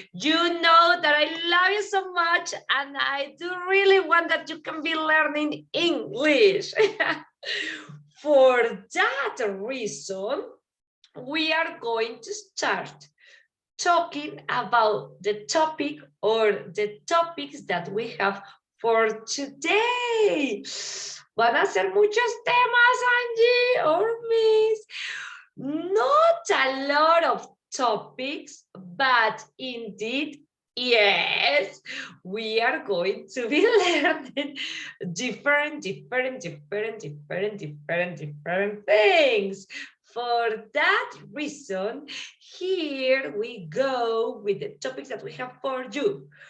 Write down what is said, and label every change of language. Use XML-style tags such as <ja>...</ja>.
<en>You know that I love you so much and I do really want that you can be learning English. For that reason, we are going to start talking about the topic or the topics that we have for today.</en> <es>Van a ser muchos temas, Angie</es> <en>or Miss. Not a lot of topics, but indeed, yes, we are going to be learning different things. For that reason, here we go with the topics that we have for you.</en>